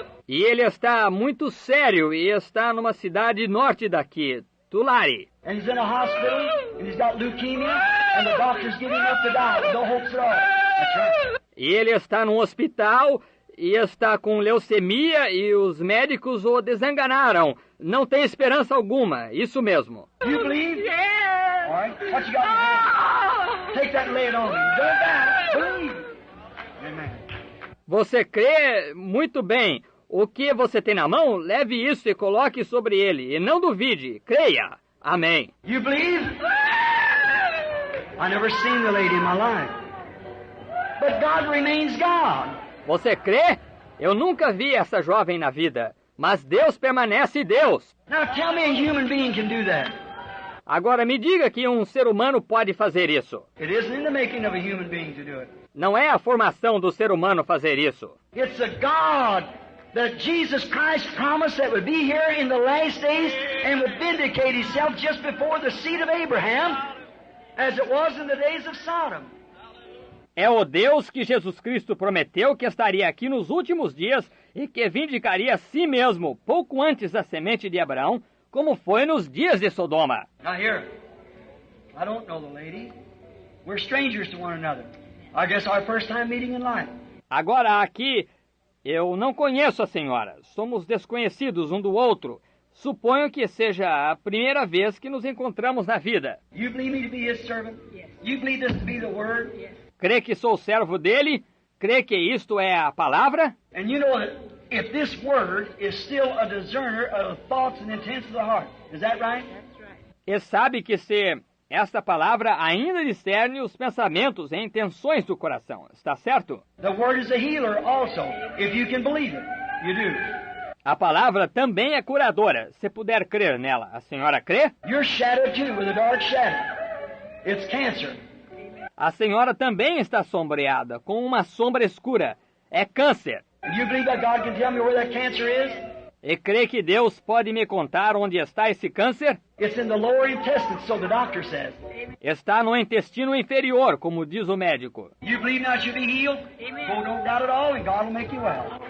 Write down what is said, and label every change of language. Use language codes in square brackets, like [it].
[pt] E ele está muito sério e está numa cidade norte daqui, Tulare. [en] And he's in a hospital, and he's got leukemia, and the doctors give him up to die. No hopes at all. That's right. [pt] E ele está num hospital e está com leucemia e os médicos o desenganaram. Não tem esperança alguma, isso mesmo. [en] You believe? Yeah. All right. What you got in your hand? Take that and lay it on me. Don't die. Believe. Amen. [pt] Você crê? Muito bem. O que você tem na mão, leve isso e coloque sobre ele, e não duvide, creia. Amém. [en] You believe? I never seen the lady in my life. But God remains God. [pt] Você crê? Eu nunca vi essa jovem na vida, mas Deus permanece Deus. [en] Now tell me a human being can do that. [pt] Agora me diga que um ser humano pode fazer isso. [en] It isn't in the making of a human being to do it. [pt] Não é a formação do ser humano fazer isso. [en] It's a God that Jesus Christ promised that would be here in the last days and would vindicate himself just before the seed of Abraham, as it was in the days of Sodom. [pt] É o Deus que Jesus Cristo prometeu que estaria aqui nos últimos dias e que vindicaria a si mesmo pouco antes da semente de Abraão, como foi nos dias de Sodoma. [en] Now here, I don't know the lady. We're strangers to one another. I guess our first time meeting in life. [pt] Agora aqui, eu não conheço a senhora. Somos desconhecidos um do outro. Suponho que seja a primeira vez que nos encontramos na vida. [en] You believe me to be his servant? Yes. You believe this to be the word? Yes. [pt] Crê que sou servo dele? Crê que isto é a palavra? [en] And you know that if this word is still a discerner of thoughts and intents of the heart. Is that right? That's right. [pt] E sabe que se esta palavra ainda discerne os pensamentos e intenções do coração. Está certo? [en] The word is a healer also, if you can believe it. You do. [pt] A palavra também é curadora, se puder crer nela. A senhora crê? [en] You're shadowed too with a dark shadow. It's cancer. [pt] A senhora também está sombreada com uma sombra escura. É câncer. [en] You believe that God can tell me where that cancer is? [pt] E crê que Deus pode me contar onde está esse câncer? [en] It's in the lower intestine, so the doctor says. [pt] Está no intestino inferior, como diz o médico. [en] You believe now you'll be healed? Amen. Well, don't doubt at all, and God will make you well.